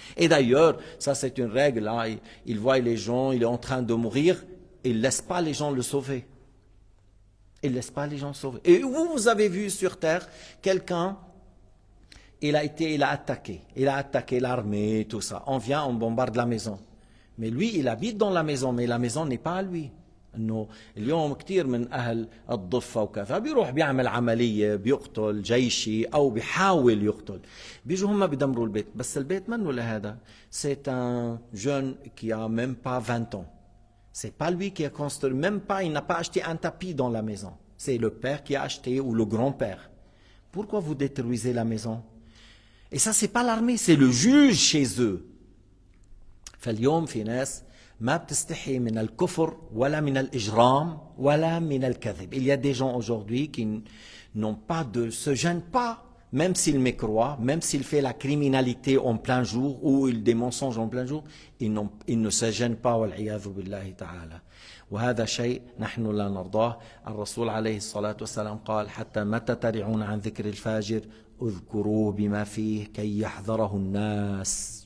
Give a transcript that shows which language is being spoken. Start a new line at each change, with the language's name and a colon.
French: Et d'ailleurs, ça c'est une règle, là, il voit les gens, il est en train de mourir, il ne laisse pas les gens le sauver. Il ne laisse pas les gens sauver. Et vous avez vu sur terre quelqu'un, il a attaqué l'armée, tout ça. On vient, on bombarde la maison. Mais lui, il habite dans la maison, mais la maison n'est pas à lui.
Arabic: انه اليوم كثير من اهل الضفه وكذا بيروح بيعمل عمليه بيقتل جيشي او بيحاول يقتل, بيجوا هم بدمروا البيت, بس البيت منه لهذا.
French: C'est un jeune qui a même pas 20 ans. C'est pas lui qui a construit, même pas, il n'a pas acheté un tapis dans la maison. C'est le père qui a acheté, ou le grand-père. Pourquoi vous détruisez la maison? Et ça, c'est pas l'armée, c'est le juge chez eux.
Arabic: فاليوم في ناس ما بتستحي من الكفر ولا من الإجرام ولا من الكذب.
French: Il y a des gens aujourd'hui qui n'ont pas se gênent pas, même s'il mécroit, même s'il fait la criminalité en plein jour ou des mensonges en plein jour, ils ne se gênent pas,
Arabic: والعياذ بالله تعالى. وهذا شيء نحن لا نرضاه. الرسول عليه الصلاة والسلام قال حتى متى ترعون عن ذكر الفاجر اذكروه بما فيه كي يحذره الناس.